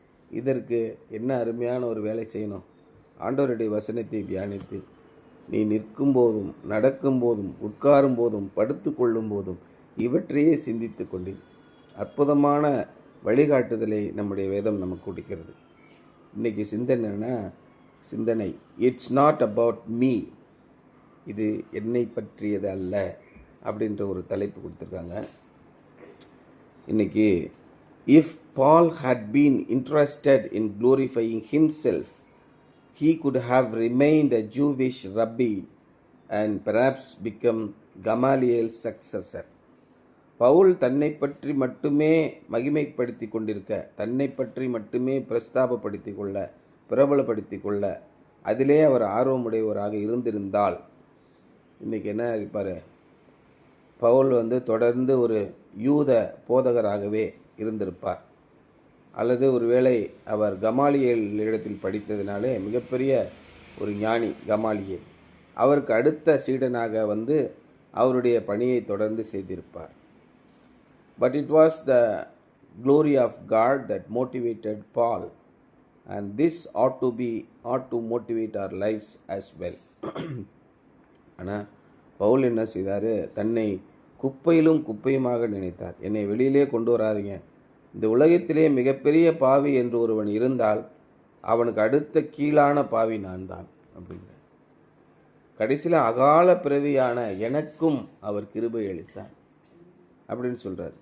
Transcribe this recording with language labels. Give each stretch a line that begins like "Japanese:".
Tamil: இதற்கு என்ன அருமையான ஒரு வேலை செய்யணும்? ஆண்டவருடைய வசனத்தை தியானித்து நீ நிற்கும் போதும் நடக்கும் போதும் உட்காரும் போதும் படுத்து கொள்ளும் போதும் இவற்றையே சிந்தித்து கொண்டு அற்புதமான வழிகாட்டுதலை நம்முடைய வேதம் நமக்கு கொடுக்கிறது. இன்றைக்கி சிந்தனை
English: it's not about me,
Tamil: இது என்னை பற்றியது அல்ல அப்படின்ற ஒரு தலைப்பு கொடுத்துருக்காங்க. இன்றைக்கி
English: If Paul had been interested in glorifying himself, he could have remained a Jewish rabbi and perhaps become Gamaliel's successor.
Tamil: Pavul தன்னை பற்றி மட்டுமே மகிமைப்படுத்தி கொண்டிருக்க, தன்னை பற்றி மட்டுமே பிரஸ்தாபப்படுத்தி கொள்ள, பிரபலப்படுத்தி கொள்ள அதிலே அவர் ஆர்வமுடையவராக இருந்திருந்தால் இன்றைக்கி என்ன இருப்பார்? பவுல் தொடர்ந்து ஒரு யூத போதகராகவே இருந்திருப்பார். அல்லது ஒருவேளை அவர் கமாலியேல் இடத்தில் படித்ததினாலே மிகப்பெரிய ஒரு ஞானி கமாலியேல், அவருக்கு அடுத்த சீடனாக அவருடைய பணியை தொடர்ந்து செய்திருப்பார்.
English: But it was the glory of God that motivated Paul, and this ought to motivate our lives as well.
Tamil: ஆனால் பவுல் என்ன செய்தார்? தன்னை குப்பையிலும் குப்பையுமாக நினைத்தார். என்னை வெளியிலே கொண்டு வராதிங்க, இந்த உலகத்திலே மிகப்பெரிய பாவி என்று ஒருவன் இருந்தால் அவனுக்கு அடுத்த கீழான பாவி நான் தான் அப்படிங்கிற. கடைசியில் அகால பிறவியான எனக்கும் அவர் கிருபை அளித்தார் அப்படின்னு சொல்கிறார்.